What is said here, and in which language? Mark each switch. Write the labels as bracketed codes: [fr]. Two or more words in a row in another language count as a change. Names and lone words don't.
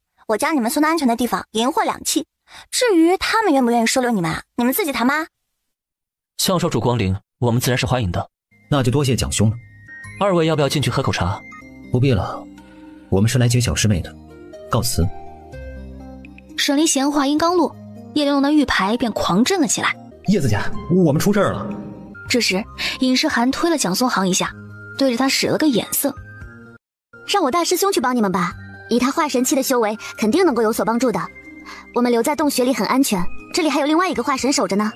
[zh] 我將你們送到安全的地方，銀貨兩訖。至於他們願不願意收留你們，你們自己談吧。向少主光臨，我們自然是歡迎的。那就多謝蔣兄了。二位要不要進去喝口茶？不必了，我們是来接小師妹的，告辭。沈离賢話音剛落，葉玲瓏的玉牌便狂震了起來。葉子姐，我們出事了。這時尹詩涵推了蔣松航一下，對着他使了個眼色。讓我大師兄去幫你們吧，以他化神期的修為，肯定能夠有所幫助的。我們留在洞穴裡很安全，這裡還有另外一個化神守着呢。